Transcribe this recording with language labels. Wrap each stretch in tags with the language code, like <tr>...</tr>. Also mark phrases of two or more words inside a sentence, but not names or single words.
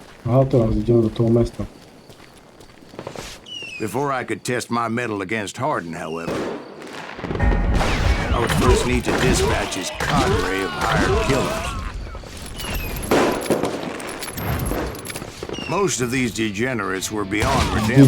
<pl>Aha, teraz idziemy</pl> <sk>do toho mesta.</sk> <en>Before I could test my mettle against Hardin, however, I would first need to dispatch his cadre of hired killers. Most of these degenerates were beyond redemption,</en>